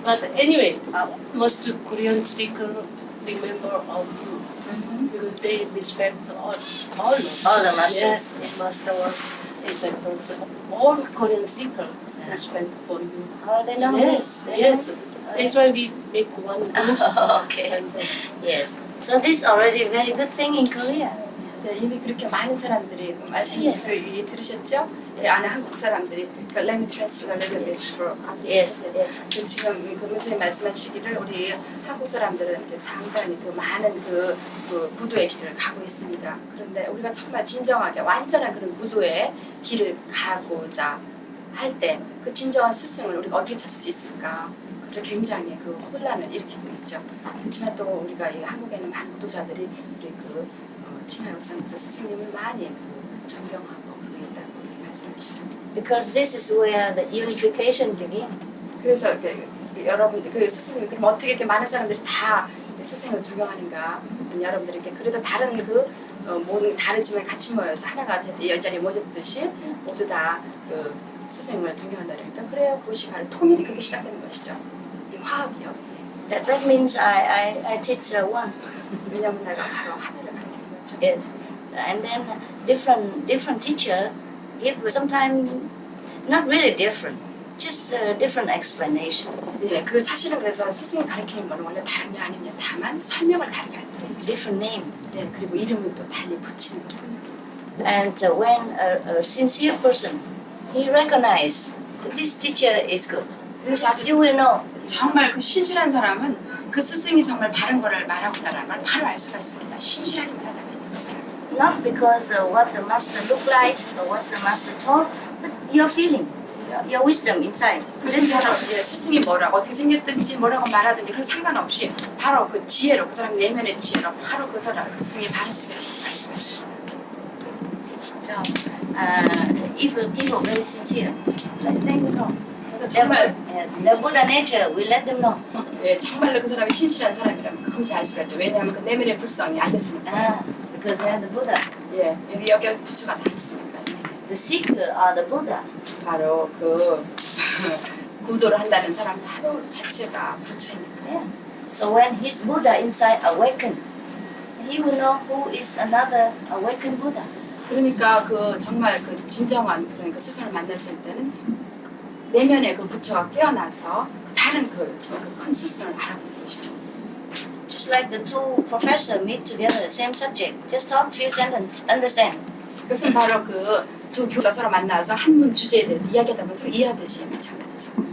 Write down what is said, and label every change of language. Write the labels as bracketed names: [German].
[English] But anyway, most Korean seeker remember of you because they respect all the masters. Yes, master or disciples. All Korean seeker respect for you. Oh, they know. Yes, yes. That's why we make one group. Okay. Yes. So this is already a very good thing in Korea. [Korean] 네, 이미 그렇게 많은 사람들이 말씀 들으셨죠? 네, 아는 한국 사람들이 [English] Let me translate a little bit for Yes. Yes. [Korean] 지금 그 선생님 말씀하시기를 우리 한국 사람들은 상당히 그 많은 그 부도의 길을 가고 있습니다. 그런데 우리가 정말 진정하게 완전한 그런 부도의 길을 가고자 할 때 그 진정한 스승을 우리가 어떻게 찾을 수 있을까? 그래서 굉장히 그 혼란을 일으키고 있죠. 그렇지만 또 우리가 이 한국에는 많은 구도자들이 우리 그 친화역상에서 스승님을 많이 존경하고 그러고 있다고 말씀하시죠. [English] Because this is where the unification begins. [Korean] 그래서 여러분들 그 스승님 그럼 어떻게 이렇게 많은 사람들이 다 스승을 존경하는가? 여러분들에게 그래도 다른 모든 다르지만 같이 모여서 하나가 돼서 이 자리에 모였듯이 모두 다 그 스승님을 존경한다 그러니까 그래요. 그것이 바로 통일이 그렇게 시작되는 것이죠. 이 화합이요. [English] That means I teach one. [Korean] 왜냐하면 내가 바로 하나를 가르치는 거죠. [English] Yes. And then different teacher give sometimes not really different, just a different explanation. [Korean] 예, 그 사실은 그래서 스승이 가르치는 거는 원래 다른 게 아니냐 다만 설명을 다르게 할 뿐이죠. [English] Different name. [Korean] 예, 그리고 이름을 또 달리 붙이는 것뿐입니다. [English] And when a sincere person, he recognize that this teacher is good. [Korean] 그래서 아주 [English] You will know. [Korean] 정말 그 신실한 사람은 그 스승이 정말 바른 거를 말하고 있다는 걸 바로 알 수가 있습니다. 신실하기만 하다면 그 사람. [English] Not because what the master look like or what the master taught, but your feeling, your wisdom inside. [Korean] 그래서 바로 스승이 뭐라고 어떻게 생겼든지 뭐라고 말하든지 그런 상관없이 바로 그 지혜로 그 사람 내면의 지혜로 바로 그 사람 스승이 바른 스승을 알 수가 있습니다. [English] So, if the people very sincere, let them know. [Korean] 정말 [English] Yes, the Buddha nature will let them know. [Korean] 예, 정말로 그 사람이 신실한 사람이라면 금세 알 수가 있죠. 왜냐하면 그 내면의 불성이 알려지니까. [English] Because they are the Buddha. [Korean] 예, 여기 부처가 다 있으니까. [English] The seeker are the Buddha. [Korean] 바로 그 구도를 한다는 사람 바로 자체가 부처이니까. [English] Yeah. So when his Buddha inside awakened, he will know who is another awakened Buddha. [Korean] 그러니까 그 정말 그 진정한 그러니까 스승을 만났을 때는 내면의 그 부처가 깨어나서 다른 그 큰 스승을 알아보는 것이죠. [English] Just like the two professors meet together, same subject, just talk few sentences, understand. [Korean] 그것은 바로 그 두 교가 서로 만나서 한 문 주제에 대해서 이야기하다 보면 서로 이해하듯이 마찬가지죠.